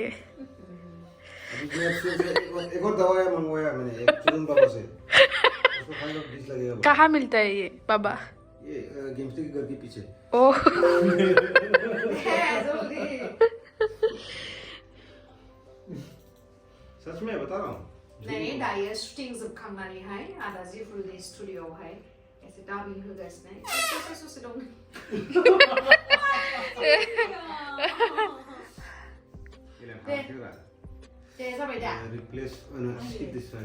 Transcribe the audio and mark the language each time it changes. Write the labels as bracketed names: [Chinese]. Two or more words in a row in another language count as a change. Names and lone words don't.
[Hindi] अभी मैं एक और दवाई मंगवाया मैंने एक चुरुन बाबा से उसको खाने में 20 लगेगा कहाँ मिलता है ये बाबा? ये गेम्सटी के घर के पीछे ओह. सच में बता रहा हूँ [Bodo] नहीं दायो शूटिं जोबखांनानैहाय आदाजि [English] full day [Bodo] स्टुडिअ'आवहाय एसे दाबिं होगासिनो ससे दं दे दे जाबाय दा [English] replace, no, skip this one.